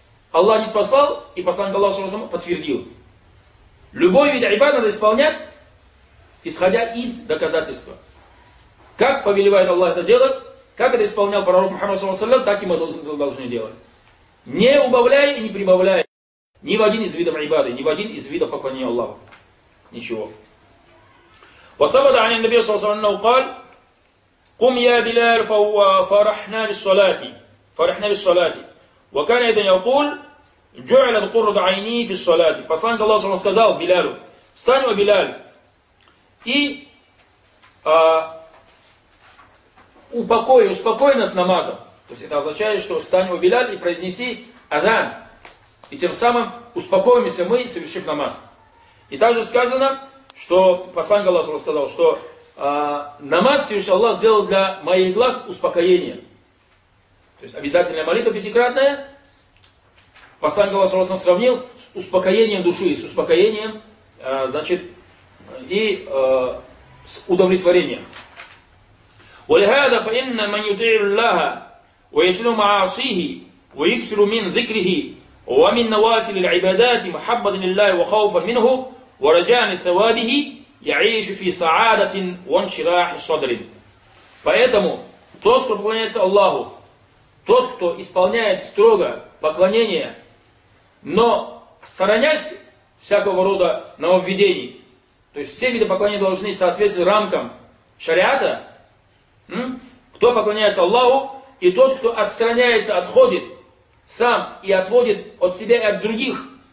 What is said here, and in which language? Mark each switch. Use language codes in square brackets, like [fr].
[ru] Аллах ниспослал, и посланник Аллаху сам подтвердил. Любой вид айбады надо исполнять, исходя из доказательства. Как повелевает Аллах это делать, как это исполнял пророк Мухаммад саллаллаху алейхи ва саллям, так и мы должны делать. Не убавляя и не прибавляя ни в один из видов ибады, ни в один из видов поклонения Аллаху. Ничего. [ar] وَثَبَتَ عَنِ النَّبِيِّ صَلَّى اللَّهُ عَلَيْهِ وَسَلَّمَ قُمْ يَا بِلَالُ فَرَحْنَا بِالصَّلَاةِ فَرَحْنَا بِالصَّلَاةِ وَكَانَ إِذَا يَقُولُ جُعِلَتْ قُرَّةُ عَيْنِي فِي الصَّلَاةِ [ru] Посланник Аллаха саллаллаху алейхи ва саллям сказал Билялу, встань, о Билял, и упокой, успокой нас намазом. То есть это означает, что встань, о Билял, и произнеси адан. И тем самым успокоимся мы, совершив намаз. И также сказано, что посланник Аллаха сказал, что намаз, Всевышний Аллах, сделал для моих глаз успокоение. То есть обязательная молитва пятикратная, посланник Аллаха сравнил с успокоением души, с успокоением, значит, и с удовлетворением. [ar] ولهذا فإن من يطيع الله ويجتنب معاصيه ويكثر من ذكره ومن نوافل العبادات محبة لله وخوفا منه ورجان ثوابه يعيش في سعادة وانشراح صدر. [ru] Поэтому тот, кто поклоняется Аллаху, тот, кто исполняет строго поклонение, но сторонясь всякого рода нововведений, то есть все виды поклонения должны соответствовать рамкам шариата, кто поклоняется Аллаху, и тот, кто отстраняется, отходит сам и отводит от себя и от других